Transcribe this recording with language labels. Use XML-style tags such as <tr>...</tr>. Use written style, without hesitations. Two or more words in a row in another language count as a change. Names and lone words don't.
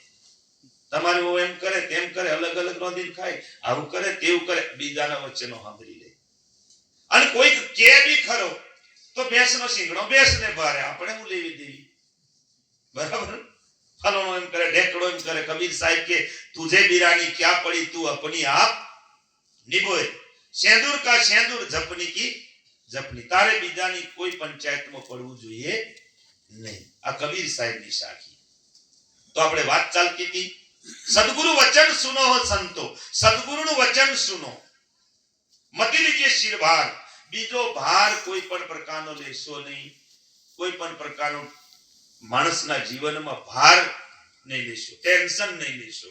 <gu>તમારી બહુ એમ કરે, તેમ કરે, અલગ અલગ રોંધીને ખાય, આવું કરે, તેવું કરે, બીજાના વચનો સાંભળી લે. અને કોઈ કે બી ખરો તો ભેંસનો શીંગડો ભેંસને ભારે, આપણે હું લેવી દેવી, બરાબર. ફલાણો એમ કરે, ઢેકડો એમ કરે. કબીર સાહેબ કે</gu> <hi>તુझे बिरानी क्या पड़ी, तू अपनी आप निभोए, सेंदूर का सेंदूर जपनी की जपनी.</hi> <gu>તારે બીજાની કોઈ પંચાયતમાં પડવું જોઈએ નહીં. આ કબીર સાહેબની સાખી. તો આપણે વાત ચાલતી હતી,</gu> <hi>सदगुरु वचन सुनो हो संतो,</hi> <gu>સદગુરુનું વચન સુનો,</gu> <hi>मति लीजिए शिर भार.</hi> <gu>બીજો ભાર કોઈ પણ પ્રકારનો લેશો નહીં, કોઈ પણ પ્રકારનો માણસના જીવનમાં ભાર નહીં લેશો, ટેન્શન નહીં લેશો.</gu>